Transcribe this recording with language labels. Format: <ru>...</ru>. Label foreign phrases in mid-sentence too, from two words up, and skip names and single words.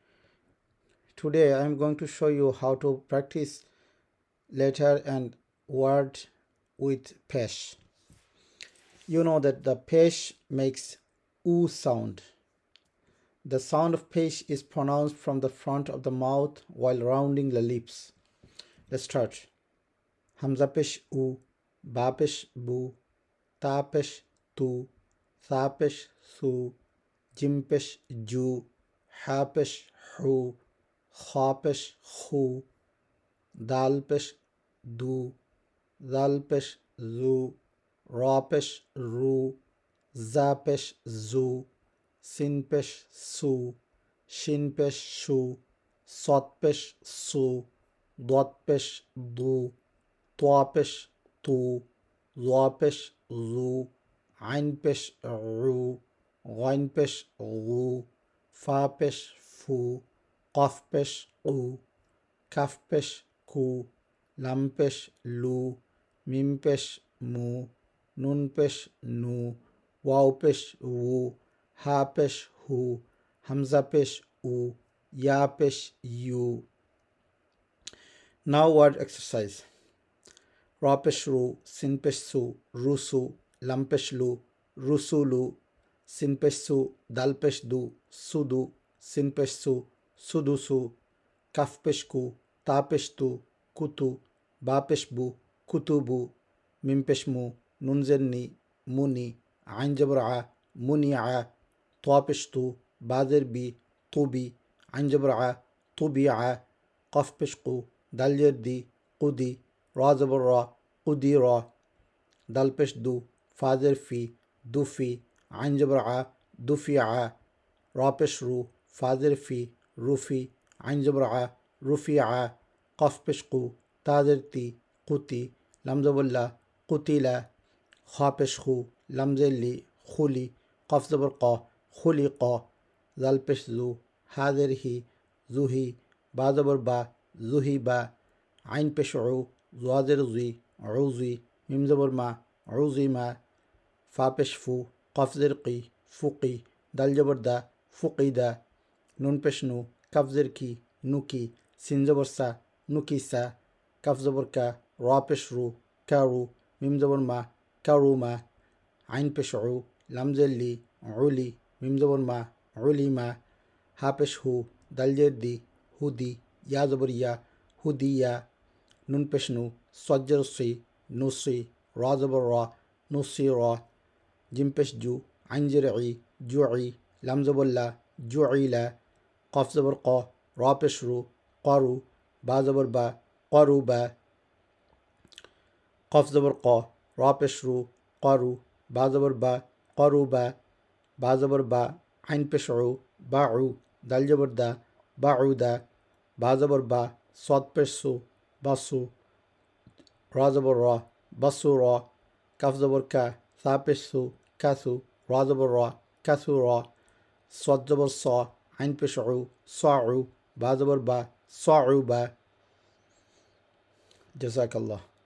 <en>Today I am going to show you how to practice letter and word with pesh. You know that the pesh makes oo sound. The sound of pesh is pronounced from the front of the mouth while rounding the lips. Let's start. Hamza pesh oo, ba pesh bu, ta pesh tu, tha pesh thu, jim pesh ju, ha pesh hu, kha pesh khu, dal pesh du, dal pesh zu, ra pesh ru, za pesh zu, sin pesh su, shin pesh shu, sot pesh su, dot pesh du, twa pesh tu, za pesh zu, ain pesh ru, ghain pesh gu, fa pesh fu, qaf pesh qu, kaf pesh ku, lam pesh lu, mim pesh mu, nun pesh nu, waw pesh wu, ha pesh hu, hamza pesh u, ya pesh yu. Now word exercise. Ra pesh ru, sin pesh su, rusu, lam pesh lu, rusulu, sin pesh su, dal pesh du, sudu, sin pesh su, sudusu, kaf pesh ku, ta pesh tu, kutu, ba pesh bu, kutubu, mim pesh mu, nun zen ni, muni, ain jabar a, munia, twa pesh tu, ba zer bi, tubi, ain jabar a, tubia, qaf pesh ku, dal zer di, qudi, ra zabar ra, qudira, dal pesh du, fa zer fi, dufi, ain jabar a, dufia, ra pesh ru, fa zer fi, rufi, ain jabar a, rufia, qaf pesh ku, ta zer ti, quti, lam zabar la, qutila, kha pesh khu, lam zer li, khuli, qaf zabar qa, khuliqa, dal pesh zu, ha zer hi, zuhi, ba zabar ba, zuhiba, ain pesh u, za zer zi, uzi, mim zabar ma, uzima, fa pesh fu, qaf zer qi, fuqi, dal jabar da, fuqida, nun pesh nu, kaf zer ki, nuki, sin zabar sa, nukisa, kaf zabar ka, ra pesh ru, karu, mim zabar ma, karuma, ain pesh u, lam zer li, uli, mim zabar ma, ulima, ha pesh hu, dal zer di, hudi, ya zabar ya, hudiya, nun pesh nu, swad zer si, nusi, ra zabar ra, nusira, jim pesh ju, ain zer i, ju'i, lam zabar la, ju'ila, qaf zabar qa, ra pesh ru, qaru, ba zabar ba, qaruba, qaf zabar qa, ra pesh ru, qaru, ba zabar ba, qaruba, ba zabar ba, ain pesh u, ba'u, dal jabar da, ba'uda, ba zabar ba, swad pesh su, basu, ra zabar ra, basura, kaf zabar ka, tha pesh su, kathu, ra zabar ra, kathura, swad zabar sa, ain pesh u, sa'u, ba zabar ba, sa'uba. Jazakallah.</en>